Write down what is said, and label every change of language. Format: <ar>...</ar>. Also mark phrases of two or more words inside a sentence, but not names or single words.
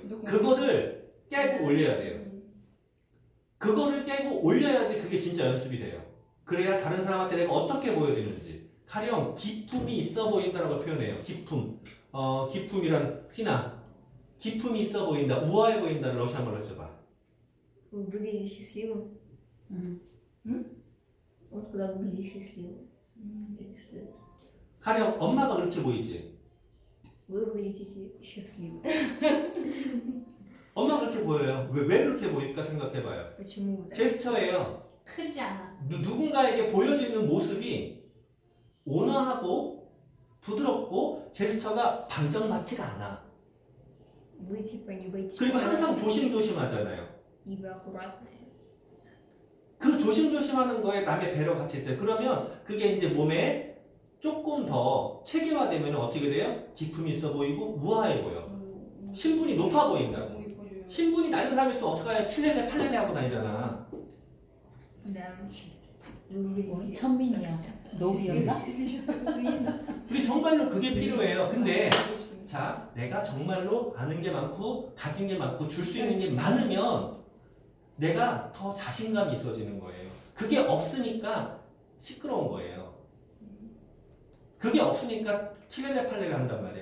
<ko>그거를 깨고 올려야 돼요. 그거를 깨고 올려야지 그게 진짜 연습이 돼요. 그래야 다른 사람한테 내가 어떻게 보여지는지. 가령 기품이 있어 보인다라고 표현해요. 기품이란 티나. 기품이 있어 보인다, 우아해 보인다를 러시아말로 해줘봐.</ko> <ru>Выглядишь счастливым. Вот когда выглядишь счастливым. Или что это?</ru> <ko>가령 엄마가 그렇게 보이지.</ko> <ru>Вы выглядите счастливым.</ru> <ko>엄마가 그렇게 보여요. 왜 그렇게 보일까 생각해봐요.</ko> <ru>Почему вы так?</ru> <ko>제스처예요. 크지 않아. 누군가에게 보여지는 모습이 온화하고 부드럽고 제스처가 방정맞지가 않아.</ko> <ru>Вы типа не боитесь.</ru> <ko>그리고 항상 조심조심하잖아요.</ko> <ru>И вы аккуратные.</ru> <ko>그 조심조심하는 거에 남의 배려 같이 있어요. 그러면 그게 이제 몸에 조금 더 체계화되면 어떻게 돼요? 기품이 있어 보이고 우아해 보여. 신분이 높아 보인다고. 뭐 이뻐줘요. 신분이 낮은 사람일수록 어떡해? 칠렐레 팔렐레 하고 다니잖아.</ko> <ru>Да.</ru> <ko>우리 천민이야. 노비였나?</ko> <ru>Если еще постоянно.</ru> <ko>우리 정말로 그게 필요해요. 근데 자, 내가 정말로 아는 게 많고 가진 게 많고 줄 수 있는 게 많으면 내가 더 자신감이 있어지는 거예요. 그게 없으니까 시끄러운 거예요. 그게 없으니까 칠렐레 팔렐레 한단 말이야.</ko>